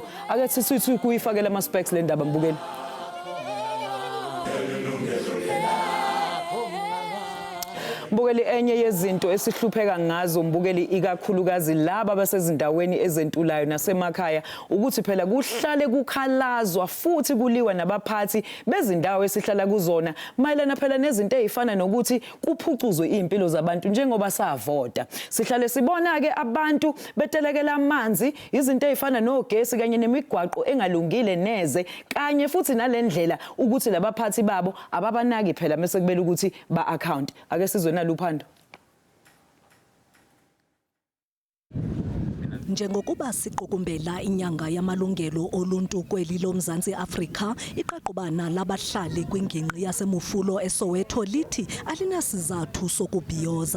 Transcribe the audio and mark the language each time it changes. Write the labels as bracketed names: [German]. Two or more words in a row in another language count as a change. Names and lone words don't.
[Zulu] Ake sithi kuyifakela ama specs le ndaba Mbukeli. Mbukeli, enye yezinto esihlupheka ngazo Mbukeli ikakhulukazi laba basezindaweni ezentulayo nasemakhaya ukuthi phela kuhlale kukhalazwa futhi kuliwa nabaphathi bezindawo esihlala kuzona mayelana phela nezinto ezifana nokuthi kuphucuzwe impilo zabantu njengoba savota. Sihlale sibona ke abantu betelekela amanzi, izinto ezifana nogesi kanye nemigwaqo engalungile neze kanye futhi nalendlela ukuthi labaphathi babo ababanaki phela mase kubela ukuthi ba account. Ake sizwe Luphando. [Xhosa] Njengokuba siqukumbela inyanga yamalungelo oluntu kweli loMzantsi Afrika, iqaqobana labahlali kwingingqi yaseMufulo eSoweto lithi alinasizathu sokubhiyoza.